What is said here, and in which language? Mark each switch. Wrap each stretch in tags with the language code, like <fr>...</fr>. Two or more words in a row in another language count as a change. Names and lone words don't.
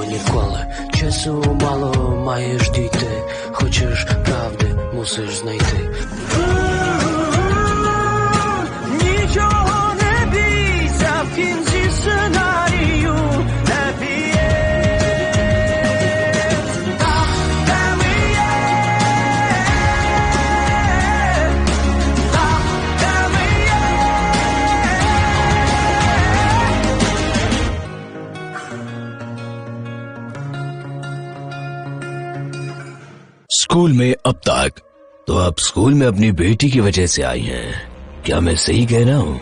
<uk>відколи. Часу мало маєш дійти, хочеш правди, мусиш знайти. Нічого не бійся, в кінці сценарію</uk> <en>happy end.</en> <uk>Так, де ми є, так, де ми є.</uk> <hi>स्कूल में अब तक तो आप स्कूल में अपनी बेटी की वजह से आई हैं, क्या मैं सही कह रहा हूँ?</hi>